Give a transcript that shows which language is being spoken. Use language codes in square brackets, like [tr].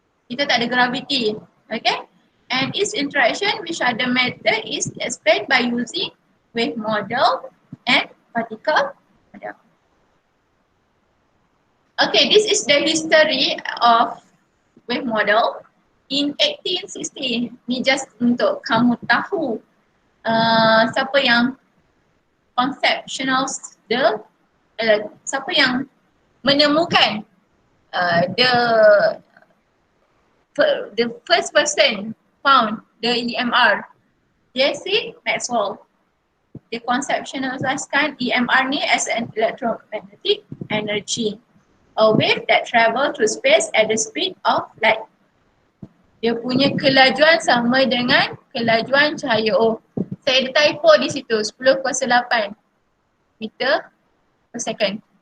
[ms] Kita tak ada [en] gravity. Okay? And its interaction with other matter is explained by using wave model and particle model. Okay, this is the history of wave model. [ms] In 1860, ni just untuk kamu tahu siapa yang conceptual siapa yang menemukan [en] the first person found the EMR, [ms] J.C. Maxwell. Dia conceptualizkan EMR ni [en] as an electromagnetic energy, a wave that travel through space at the speed of light. [ms] Dia punya kelajuan sama dengan kelajuan cahaya. Oh, saya ada typo di situ, 10.8 meter per second.